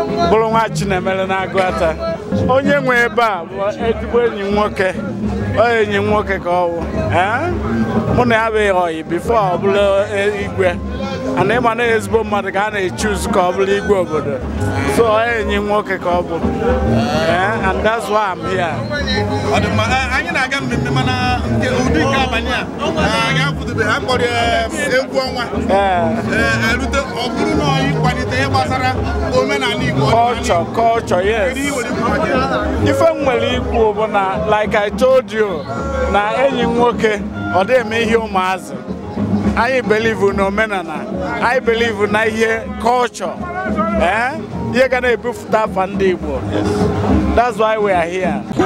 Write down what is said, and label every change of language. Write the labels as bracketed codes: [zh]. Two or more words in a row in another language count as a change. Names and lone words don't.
[ig] Bụrụ nwa Chinemere na-agụ ata. Onye nwe ebe a bụ ezigbo enyi m nwoke. Ọ enyi m nwoke ka ọ wụ. Eh? Mụ na ya bụ ọyị before ọ bụla, eh, igwe. And ịma na ezigbo mmadụ ka a na-echuse ka ọ bụrụ igwe obodo. So ọ enyi m nwoke ka ọ bụ. [en] Eh? And that's why I'm here. [ig] Ọ dị mma. Eh, anyị na-aga mmemme mana nke ụdị nke abalị a, eh, anyị akwụdobe ha kpọrọ ya, eh, egwu ọnwa. Eh. Eh, erute, ọ bụrụ na ọ ịkwalite ihe gbasara omenala Igbo, [en] Culture, culture, yes. [ig] Kedu ihe nwere ikwu maka ya? Ife m nwere ikwu bụ na, [en] like I told you, [ig] na enyi m nwoke, ọ dị eme ihe ụmụazị. Anyị believe na omenala. Anyị believe na ihe culture. Eh? Ihe ga na-ebupụta afa ndị Igbo. [en] That's why we are here.